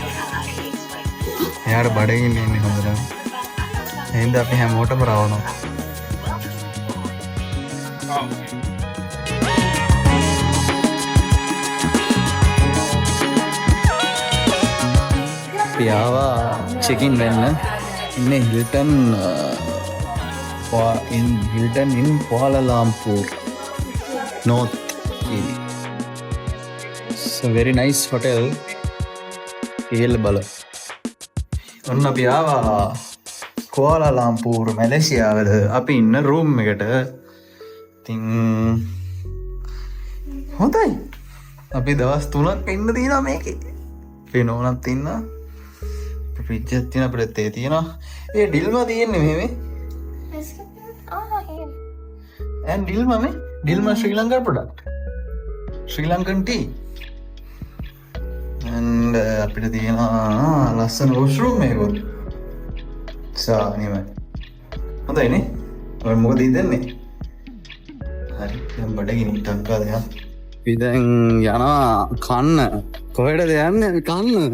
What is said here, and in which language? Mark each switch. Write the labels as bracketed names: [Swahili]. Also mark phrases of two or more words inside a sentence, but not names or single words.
[Sinhala] එයාට බඩගින්න ඉන්නේ හොඳට එහෙනම් අපි හැමෝටම රවනවා අපි ආවා චෙකින් වෙන්න ඉන්නේ Hilton in Kuala Lumpur North. [English] It's a very nice hotel. Heel bala. [Sinhala] ඔන්න අපි ආවා කුවාලාලම්පූර් මැලේසියාවල අපි ඉන්න රූම් එකට. ඉතින් හොඳයි. අපි දවස් 3ක් ඉන්න තියෙනවා මේකේ. අපේ නෝනත් ඉන්නවා. ෆ්‍රිජ් එකක් තියෙනවා අපිට තේ තියෙනවා. ඒ ඩිල්ම තියෙන්නේ මෙහෙම. [English] and Dilma Sri Lanka product, Sri Lankan tea, and [Sinhala] අපිට තියෙන ලස්සන washroom එකක්. සානිමයි. හොඳයිනේ. ඔය මොකද ඉදන්නේ? හරි. දැන් බඩගිනි ටක්කා දෙන්න. අපි දැන් යනවා කන්න. කොහෙටද යන්නේ කන්න?